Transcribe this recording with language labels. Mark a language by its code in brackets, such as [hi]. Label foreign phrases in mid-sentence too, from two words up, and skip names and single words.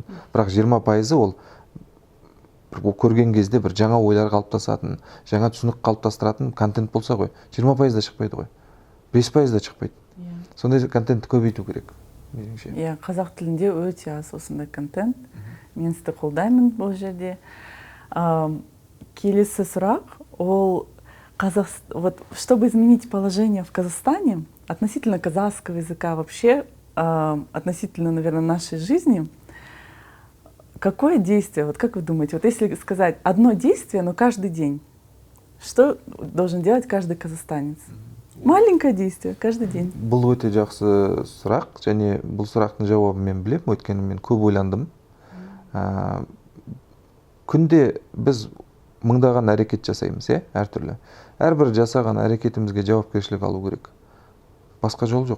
[kk] Бірақ 20% ол көрген кезде бір жаңа ойлар қалыптасатын, жаңа түсінік қалыптастыратын контент болса ғой, 20% да шықпайды ғой. 5% да шықпайды. Сондай контентті көбейту керек. Қазақ тілінде өте аз осындай контент. Мен сізді қолдаймын бұл жерде. Келесі сұрақ, ол [ru] вот чтобы изменить положение в Казахстане относительно казахского языка вообще, относительно, наверное, нашей жизни, какое действие, вот как вы думаете, вот если сказать одно действие, но каждый день, что должен делать каждый казахстанец? Маленькое действие, каждый день. [kk] Бұл өте жақсы сұрақ, және бұл сұрақтың жауабын мен білем, өйткені мен көп ойландым. Күнде біз мыңдаған әрекет жасаймыз, әртүрлі. Әрбір жасаған әрекетімізге жауапкершілік алу керек. Басқа жол жоқ.